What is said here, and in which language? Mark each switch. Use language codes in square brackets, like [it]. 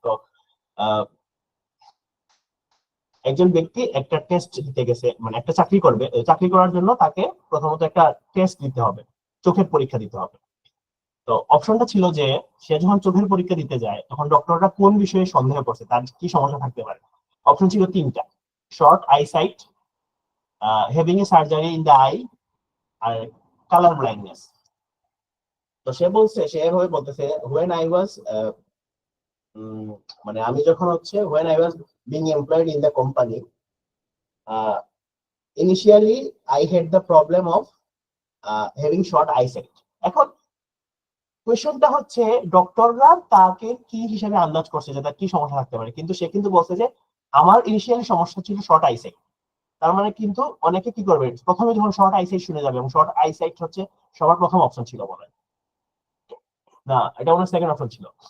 [bn] তো একজন ব্যক্তি একটা টেস্ট দিতে গেছে, মানে একটা চাকরি করবে, চাকরি করার জন্য তাকে প্রথমত একটা টেস্ট দিতে হবে, চোখের পরীক্ষা দিতে হবে। তো অপশনটা ছিল যে সে যখন চোখের পরীক্ষা দিতে যায় তখন ডক্টররা কোন বিষয়ে সন্দেহ করছে, তার কি সমস্যা থাকতে পারে। অপশন ছিল 3টা: short eyesight, [en] having a surgery in the eye, [bn] আর colour blindness. তো সে এভাবে বলতেছে, [en] when I was [bn] মানে আমি যখন হচ্ছে [en] when I was being employed in the company, initially I had the problem of having short eyesight. [bn] এখন কোয়েশ্চনটা হচ্ছে ডক্টররা তাকে কি হিসেবে আন্দাজ করছে যে তার কি সমস্যা থাকতে পারে, কিন্তু সে কিন্তু বলছে যে আমার ইনিশিয়ালি সমস্যা ছিল শর্ট আইসাইট। তার মানে কিন্তু অনেকে কি করবে, প্রথমে যখন শর্ট আইসাইট শুনে যাবে, এবং শর্ট আইসাইট হচ্ছে সবার প্রথম অপশন ছিল বলে না, এটা ওনার সেকেন্ড অপশন ছিল।